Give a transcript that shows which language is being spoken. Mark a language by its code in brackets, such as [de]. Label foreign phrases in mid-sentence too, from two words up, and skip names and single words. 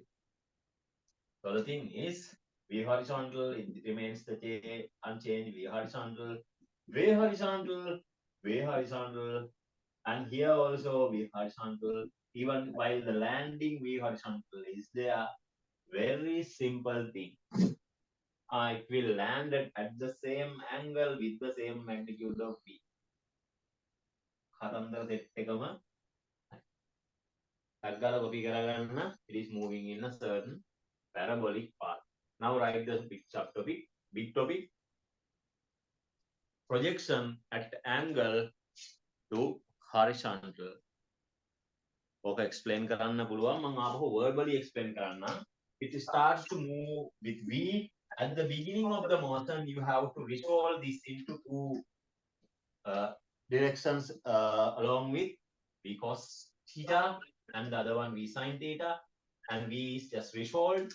[en] So the thing is, v horizontal, it remains the unchanged, v horizontal, and here also v horizontal. Even while the landing v horizontal is there, very simple thing. it will land at the same angle with the same magnitude of V. [si] කතන්දර set එකම අග්ගාල copy කරගන්න. [en] It is moving in a certain parabolic path. Now write the big subtopic. Big topic. Projection at angle to horizontal. [si] ඕක explain කරන්න පුළුවන්. මම ආපහු [en] verbally explain [si] කරන්න. [en] It starts to move with V. At the beginning of the motion, you have to resolve this into two directions along with V cos theta and the other one V sin theta, and V is just resolved.